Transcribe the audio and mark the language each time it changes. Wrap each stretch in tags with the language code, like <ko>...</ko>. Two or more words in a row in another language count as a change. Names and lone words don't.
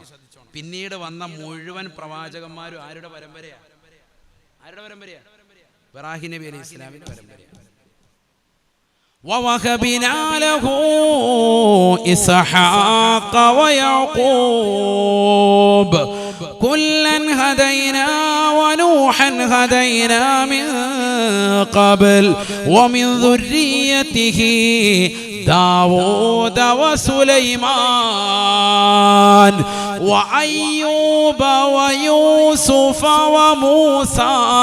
<ml>പിന്നീട് വന്ന മുഴുവൻ പ്രവാചകന്മാരും ആരുടെ പരമ്പരയാ? ഇബ്രാഹിം നബി അലൈഹി ഇസ്ലാമിന്റെ പരമ്പരയാണ്.</ml> <ar>ووهبنا له إسحاق ويعقوب كلا هدينا ونوحا هدينا من قبل ومن ذريته داود وسليمان وأيوب ويوسف وموسى</ar>